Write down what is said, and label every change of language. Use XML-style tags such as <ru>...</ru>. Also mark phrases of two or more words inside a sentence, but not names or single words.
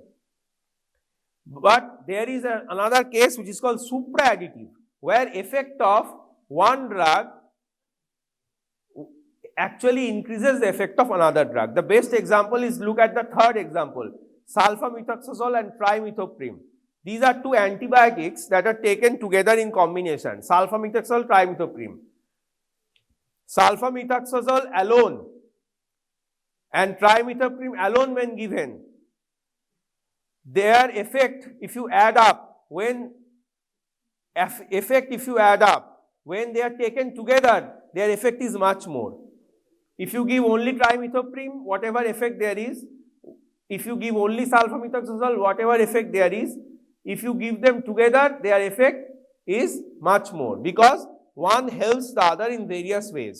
<en>But there is another case which is called supraadditive, where effect of one drug actually increases the effect of another drug. The best example is, look at the third example, sulfamethoxazole and trimethoprim. These are two antibiotics that are taken together in combination, sulfamethoxazole, trimethoprim. Sulfamethoxazole alone and trimethoprim alone when given, their effect, if you add up, when they are taken together, their effect is much more. If you give only trimethoprim, whatever effect there is, if you give only sulfamethoxazole, whatever effect there is, if you give them together, their effect is much more, because one helps the other in various ways.</en>